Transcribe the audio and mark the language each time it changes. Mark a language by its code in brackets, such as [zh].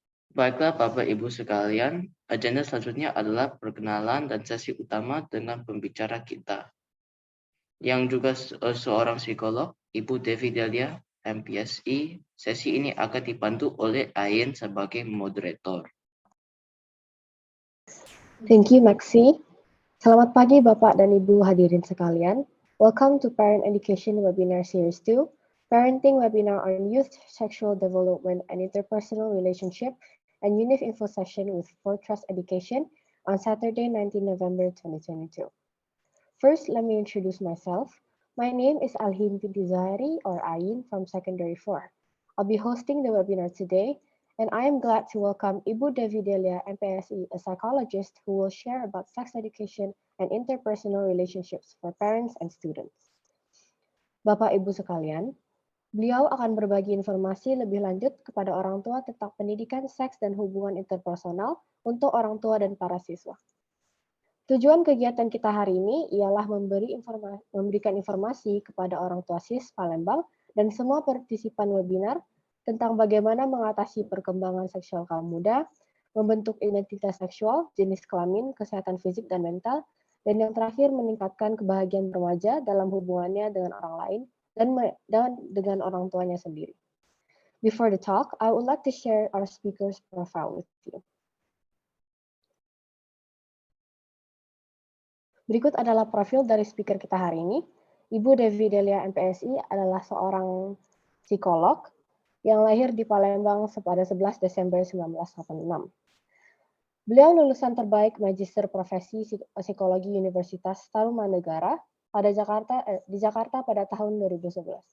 [id] Baiklah Bapak Ibu sekalian, agenda selanjutnya adalah perkenalan dan sesi utama dengan pembicara kita, yang juga seorang psikolog, Ibu Devi Delia, MPSI. Sesi ini akan dibantu oleh Ayen sebagai moderator. [en] Thank you, Maxi. [id] Selamat pagi Bapak dan Ibu hadirin sekalian. [en] Welcome to Parent Education Webinar Series 2, Parenting Webinar on Youth Sexual Development and Interpersonal Relationship and UNIF Info Session with Fortress Education on Saturday, 19 November 2022. First, let me introduce myself. My name is Alhin binti Zahari, or Ayin, from Secondary 4. I'll be hosting the webinar today, and I am glad to welcome Ibu Devi Delia, MPSI, a psychologist who will share about sex education and interpersonal relationships for parents and students. [id] Bapak Ibu sekalian, beliau akan berbagi informasi lebih lanjut kepada orang tua tentang pendidikan seks dan hubungan interpersonal untuk orang tua dan para siswa. Tujuan kegiatan kita hari ini ialah memberikan informasi kepada orang tua SIS Palembang dan semua partisipan webinar tentang bagaimana mengatasi perkembangan seksual kaum muda, membentuk identitas seksual, jenis kelamin, kesehatan fisik dan mental, dan yang terakhir meningkatkan kebahagiaan remaja dalam hubungannya dengan orang lain dan dengan orang tuanya sendiri. [en] Before the talk, I would like to share our speaker's profile with you. [id] Berikut adalah profil dari speaker kita hari ini. Ibu Devi Delia MPSI adalah seorang psikolog yang lahir di Palembang pada 11 Desember 1986. Beliau lulusan terbaik Magister Profesi Psikologi Universitas Tarumanegara di Jakarta pada tahun 2011.